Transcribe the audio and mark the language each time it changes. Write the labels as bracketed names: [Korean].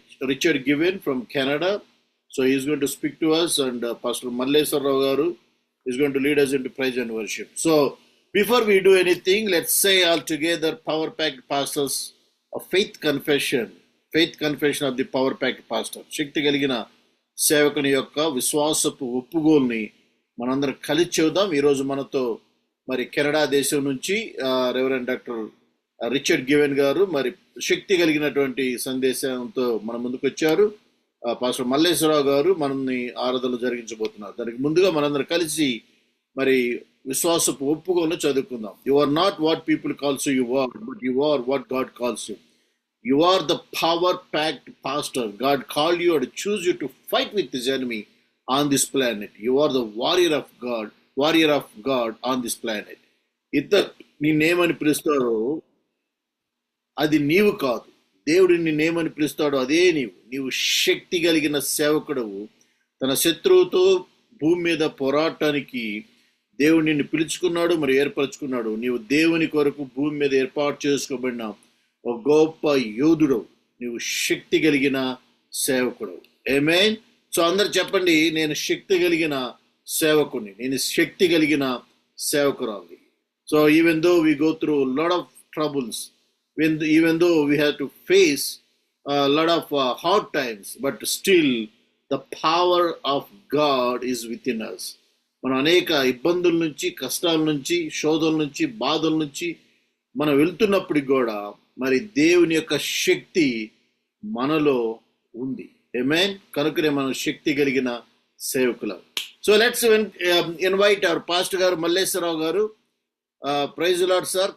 [English] Richard Given from Canada. So he is going to speak to us, and Pastor Malleswar Rao Garu is going to lead us into praise and worship. So before we do anything, let's say all together, Power Packed Pastors, a faith confession of the Power Packed Pastor. [Telugu] Shakti Kaligina సేవకుని యొక్క విశ్వాసపు ఒప్పుగోల్ని మనందరం కలిసి చెబుదాం. ఈరోజు మనతో మరి Canada దేశం నుంచి రెవరెండ్ డాక్టర్ రిచర్డ్ గివెన్ గారు మరి శక్తి కలిగినటువంటి సందేశంతో మన ముందుకు వచ్చారు. పాస్టర్ మల్లేశ్వరరావు గారు మనల్ని ఆరాధనలు జరిగించబోతున్నారు. దానికి ముందుగా మనందరం కలిసి మరి విశ్వాసపు ఒప్పుకోలను చదువుకుందాం. [English] You are not what people calls you are, but you are what God calls you. You are the power-packed pastor. God called you and choose you to fight with his enemy on this planet. You are the warrior of God on this planet. [Telugu] ఇద్దరు నిన్నేమని పిలుస్తారో అది నీవు కాదు. దేవుడు నిన్నేమని పిలుస్తాడో అదే నీవు శక్తి కలిగిన సేవకుడవు. తన శత్రువుతో భూమి మీద పోరాటానికి దేవుడు నిన్ను పిలుచుకున్నాడు, మరి ఏర్పరచుకున్నాడు. నీవు దేవుని కొరకు భూమి మీద ఏర్పాటు చేసుకోబడిన ఒక గొప్ప యోధుడు. నీవు శక్తి కలిగిన సేవకుడు. ఆమేన్. సో అందరు చెప్పండి, నేను శక్తి కలిగిన సేవకుని, నేను శక్తి కలిగిన సేవకురాలి. [English] So even though we go through lot of troubles, even though we have to face a lot of hard times, but still the power of God is within us. [Telugu] మనం అనేక ఇబ్బందుల నుంచి, కష్టాల నుంచి, శోధనల నుంచి, బాధల నుంచి మనం వెళ్తున్నప్పటికి కూడా మరి దేవుని యొక్క శక్తి మనలో ఉంది. ఆమేన్. కనుకనే మనం శక్తి కలిగిన సేవకులం. [English] so let's invite our pastor [Telugu] గారు మల్లేశ్వరరావు గారు. [English] Praise Lord sir.